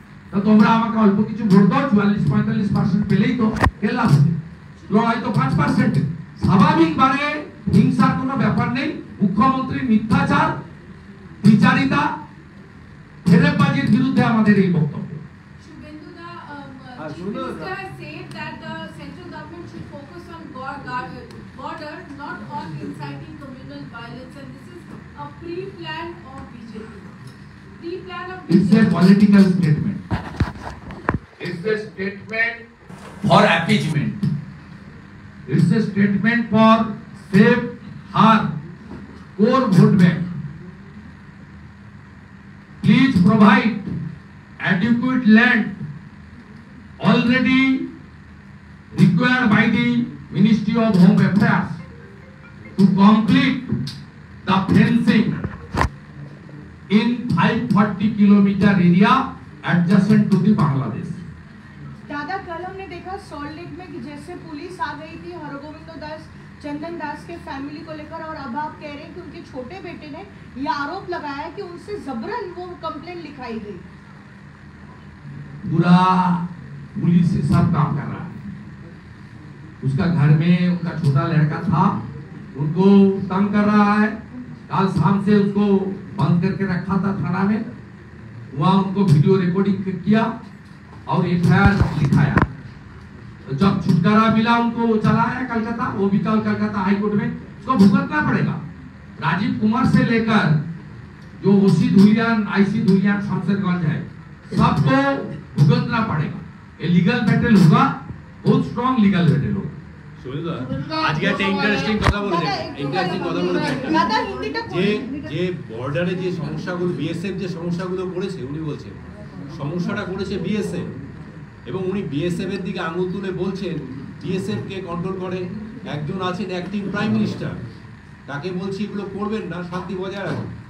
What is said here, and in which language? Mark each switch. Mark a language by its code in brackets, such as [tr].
[bn] তা তোমরা আমাকে অল্প কিছু ভোট দাও, 44-45% পেলেই তো খেলা হবে, লড়াই তো 5%। স্বাভাবিকভাবে হিংসার কোনো ব্যাপার নেই। মুখ্যমন্ত্রীর মিথ্যাচার, বিচারিতা, ফেরেববাজির বিরুদ্ধে আমাদের এই বক্তব্য। [en] Shubhendu, Ah, Chief Shubhendu, Minister has said that the central government should focus on border, not on inciting communal violence, and this is a pre-plan of BJP. Pre-plan of It's a political statement. It's a statement for appeasement. It's a statement for save her core vote bank. Please provide adequate land already required by the Ministry of Home Affairs to complete the fencing in 540-kilometer area adjacent to the Bangladesh. [hi] दादा, कल हमने देखा salt lake में कि जैसे police आ गई थी हरगोविंद दास, चंदन दास के फैमिली को लेकर, और अब आप कह रहे हैं कि उनके छोटे बेटे ने यह आरोप लगाया कि उनसे जबरन वो कंप्लेंट लिखाई गई। पूरा पुलिस से सब काम कर रहा है। उसका घर में उनका छोटा लड़का था, उनको तंग कर रहा है। कल शाम से उसको बंद करके रखा था थाना में, वहाँ उनको वीडियो रिकॉर्डिंग किया और एफआईआर लिखाया। तो जब छुटकारा मिला उनको चला आया कलकत्ता, वो भी कल कलकत्ता हाई कोर्ट में उसको भुगतना पड़ेगा। राजीव कुमार से लेकर जो ओसी धुलियान, आईसी धुलियान, शमशेरगंज है, सबको भुगतना पड़ेगा। ये लीगल बैटल होगा, बहुत स्ट्रॉन्ग लीगल बैटल होगा। [bn] আজকে একটা ইন্টারেস্টিং কথা বলেছেন, दादा हिंदीটা যে যে বর্ডারে যে সমস্যাগুলো বিএসএফ যে সমস্যাগুলো করেছে, উনি বলছেন সমস্যাটা করেছে বিএসএফ, এবং উনি বিএসএফ এর দিকে আঙুল তুলে বলছেন বিএসএফ কে কন্ট্রোল করে একজন আছেন অ্যাক্টিং প্রাইম মিনিস্টার, তাকে বলছি এগুলো করবেন না, শান্তি বজায় রাখুন।